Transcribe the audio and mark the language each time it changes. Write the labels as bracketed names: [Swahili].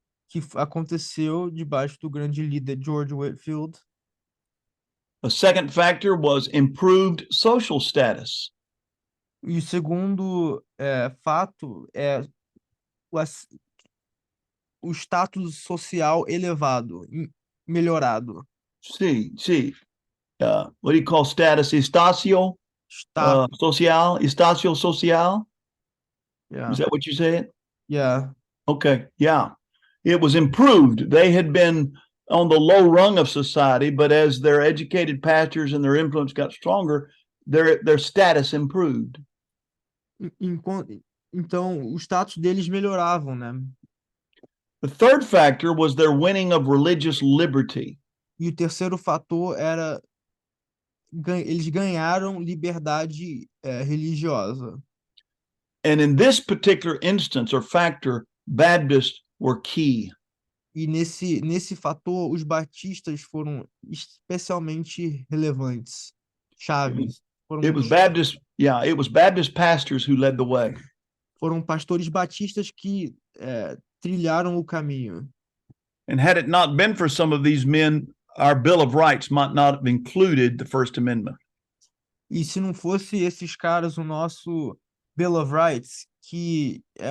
[Portuguese] que aconteceu debaixo do grande líder George Whitefield. [English] A second factor was improved social status. [Portuguese] E o segundo fato é o status social elevado, melhorado. [English] See. What do you call status? [Portuguese] Estacio social? Estacio social? [English] Yeah. Is that what you said? Yeah. Okay, yeah. It was improved. They had been on the low rung of society, but as their educated pastors and their influence got stronger, their status improved. [Portuguese] Então, o status deles melhoravam, né? [English] The third factor was their winning of religious liberty. [Portuguese] E o terceiro fator era eles ganharam liberdade religiosa. [English] And in this particular instance or factor, Baptists were key. [Portuguese] E nesse fator, os batistas foram especialmente relevantes, chaves. [English] It was Baptist pastors who led the way. [Portuguese] Foram pastores batistas que trilharam o caminho. [English] And had it not been for some of these men, our Bill of Rights might not have included the First Amendment. [Portuguese] E se não fosse esses caras, o nosso Bill of Rights, que